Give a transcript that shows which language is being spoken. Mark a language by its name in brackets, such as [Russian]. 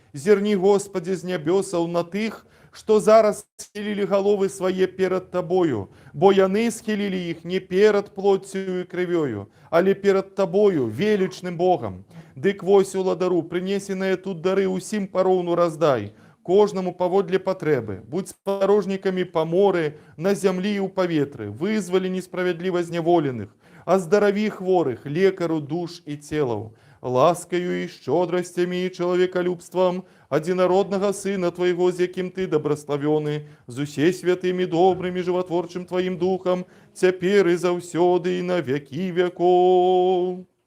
[Russian] Зерни, Господи, з небесаў на тых, что зараз схилили головы свои перед Тобою, бо яны схилили их не перед плотью и кровью, але перед Тобою, величным Богом. [Belarusian] Дык вось уладару, принесенные тут дары усім паровну раздай, кожному поводле потребы. [Ukrainian] Будь сподорожниками по морі, на землі і у повітрі, визволи несправедливо зневолених, оздорови хворих, лекару душ і тілов. [Russian] ласкою и щедростями и человеколюбством одинородного Сына Твоего, с яким Ты добрословенный, с усей святыми, добрым и животворчим Твоим Духом, теперь и завсёды и на веки веков.